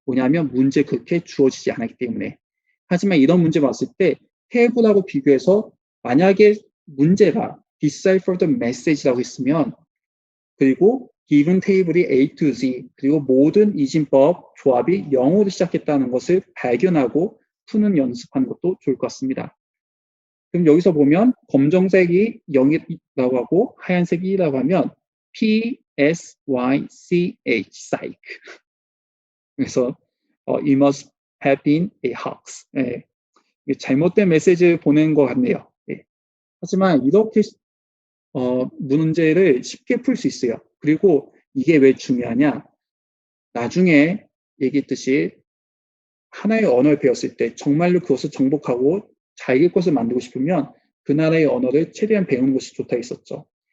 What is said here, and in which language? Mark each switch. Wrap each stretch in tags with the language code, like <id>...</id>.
<ko>뭐냐면 문제 그렇게 주어지지 않았기 때문에. 하지만 이런 문제 봤을 때 테이블하고 비교해서 만약에 문제가</ko> <en>decipher the message</en> <ko>라고 했으면 그리고 given 테이블이 A to Z 그리고 모든 이진법 조합이 0으로 시작했다는 것을 발견하고 푸는 연습하는 것도 좋을 것 같습니다. 그럼 여기서 보면 검정색이 0이라고 하고 하얀색이 2라고 하면 P, S, Y, C, H, psych. 그래서</ko> <en>it must have been a hoax.</en> <ko>잘못된 메시지를 보낸 것 같네요. 하지만 이렇게 문제를 쉽게 풀 수 있어요. 그리고 이게 왜 중요하냐? 나중에 얘기했듯이 하나의 언어를 배웠을 때 정말로 그것을 정복하고 자기 것을 만들고 싶으면 그 나라의 언어를 최대한 배우는 것이 좋다 했었죠.</ko>